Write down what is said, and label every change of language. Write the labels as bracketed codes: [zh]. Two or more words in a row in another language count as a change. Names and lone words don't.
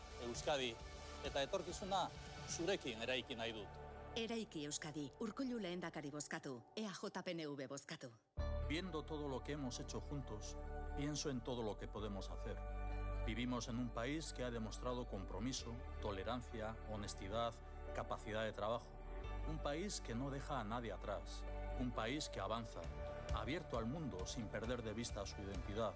[eu] Euskadi, eta etorkizuna zurekin eraiki nahi dut. Eraiki Euskadi, Urkullu lehendakari bozkatu, EAJ-PNV bozkatu. [es] Viendo todo lo que hemos hecho juntos, pienso en todo lo que podemos hacer. Vivimos en un país que ha demostrado compromiso, tolerancia, honestidad, capacidad de trabajo. Un país que no deja a nadie atrás. Un país que avanza, abierto al mundo sin perder de vista su identidad.